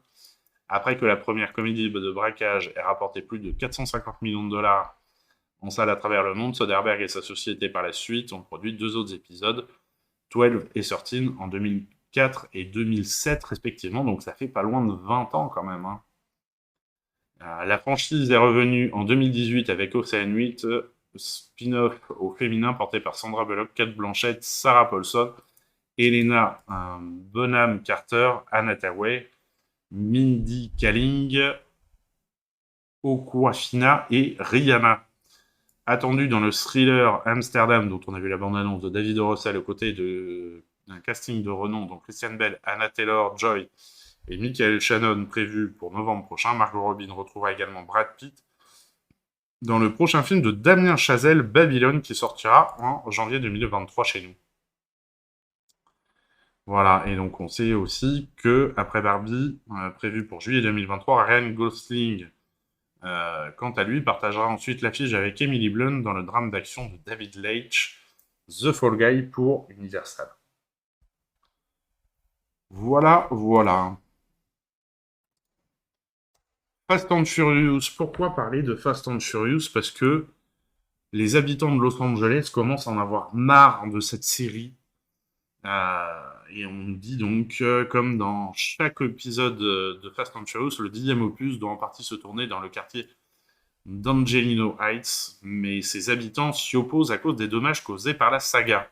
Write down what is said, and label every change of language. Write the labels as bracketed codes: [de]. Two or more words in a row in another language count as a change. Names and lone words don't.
[fr] Après que la première comédie de braquage ait rapporté plus de 450 millions de dollars en salle à travers le monde, Soderbergh et sa société par la suite ont produit 2 autres épisodes, 12 et 13, en 2004 et 2007 respectivement, donc ça fait pas loin de 20 ans quand même. Hein. La franchise est revenue en 2018 avec Ocean 8, spin-off au féminin porté par Sandra Bullock, Cate Blanchett, Sarah Paulson, Helena Bonham Carter, Anna Hathaway, Mindy Kaling, Awkwafina et Rihanna. Attendu dans le thriller Amsterdam, dont on a vu la bande-annonce de David O. Russell aux côtés d'un casting de renom, dont Christian Bale, Anna Taylor-Joy et Michael Shannon prévu pour novembre prochain. Margot Robbie retrouvera également Brad Pitt dans le prochain film de Damien Chazelle, Babylone, qui sortira en janvier 2023 chez nous. Voilà, et donc on sait aussi que après Barbie, prévu pour juillet 2023, Ryan Gosling, quant à lui, partagera ensuite l'affiche avec Emily Blunt dans le drame d'action de David Leitch, The Fall Guy pour Universal. Voilà. Fast and Furious. Pourquoi parler de Fast and Furious? Parce que les habitants de Los Angeles commencent à en avoir marre de cette série. Et on nous dit donc, comme dans chaque épisode de Fast and Furious, le 10e opus doit en partie se tourner dans le quartier d'Angelino Heights, mais ses habitants s'y opposent à cause des dommages causés par la saga.